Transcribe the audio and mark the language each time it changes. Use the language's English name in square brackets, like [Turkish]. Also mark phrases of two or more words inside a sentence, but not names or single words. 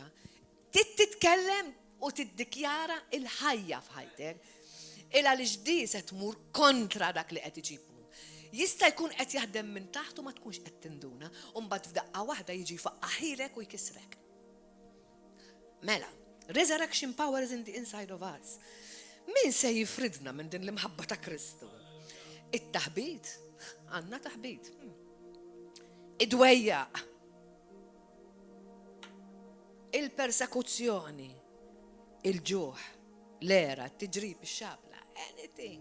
[Maltese] Titkellem u tiddikjara il-ħajja f'ħajtek. Ila li ġdi se tmur kontra dak li qed iġibu. Jista' jkun qed jaħdem minn taħt u ma tkunx qed tinduna, u mbagħad f'daqqa waħda jiġi faqqaħilek u jkisrek. Mela, [English] resurrection power is in the inside of us. [Maltese] Min se jifridna minn din l-imħabba ta' Kristu? It-taħbit, għandna taħbit. Id-dwejjaq. Il-persekuzzjoni, il-ġuħ, l-era, t-tiġrib, ix-xabla, anything.